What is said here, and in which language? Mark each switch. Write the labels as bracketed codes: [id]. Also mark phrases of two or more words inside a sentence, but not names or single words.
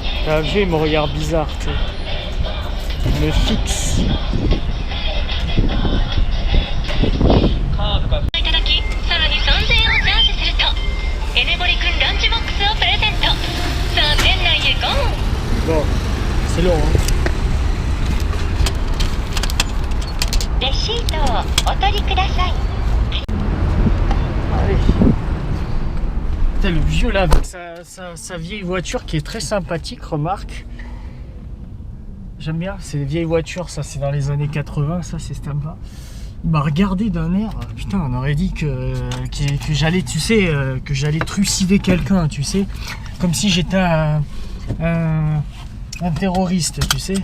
[fr] C'est un vieux, il me regarde bizarre, tu sais. Il me fixe. [ja] いただき、さらに3000円をチャージするとエネボリ君ランチボックスをプレゼント。さあ店内へゴー。 [fr] Bon, c'est long, hein. [ja] レシートをお取りください。 [fr] Allez. Putain, le vieux là, avec sa vieille voiture qui est très sympathique, remarque. J'aime bien, c'est des vieilles voitures, ça c'est dans les années 80, ça c'est sympa. Il m'a regardé d'un air, putain, on aurait dit que j'allais, tu sais, que j'allais trucider quelqu'un, tu sais, comme si j'étais un terroriste, tu sais.